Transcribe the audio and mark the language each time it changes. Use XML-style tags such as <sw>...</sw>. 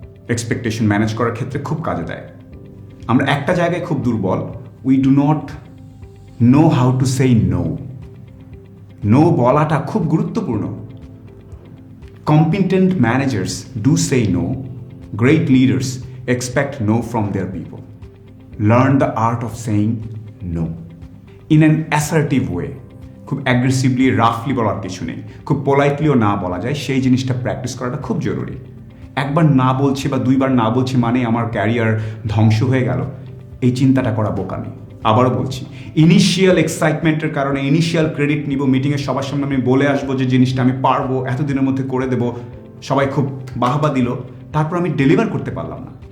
<bn>Expectation manage করার ক্ষেত্রে খুব কাজে দেয়। আমরা একটা জায়গায় খুব দুর্বল,</bn> <en>We do not know how to say no.</en> <bn>নো বলাটা খুব গুরুত্বপূর্ণ।</bn> <en>Competent managers do সেই no, great leaders expect no from their people. Learn the art of saying no in an assertive way.</en> <bn>খুব অ্যাগ্রেসিভলি, রাফলি বলার কিছু নেই, খুব পোলাইটলিও না বলা যায়, সেই জিনিসটা প্র্যাকটিস করাটা খুব জরুরি। একবার না বলছি বা দুইবার না বলছি মানে আমার ক্যারিয়ার ধ্বংস হয়ে গেল, এই চিন্তাটা করা বোকামি। আবারও বলছি, ইনিশিয়াল এক্সাইটমেন্টের কারণে ইনিশিয়াল ক্রেডিট নিব, মিটিংয়ে সবার সামনে আমি বলে আসবো যে জিনিসটা আমি পারবো, এতদিনের মধ্যে করে দেব, সবাই খুব বাহবা দিল, তারপর আমি ডেলিভার করতে পারলাম না।</bn>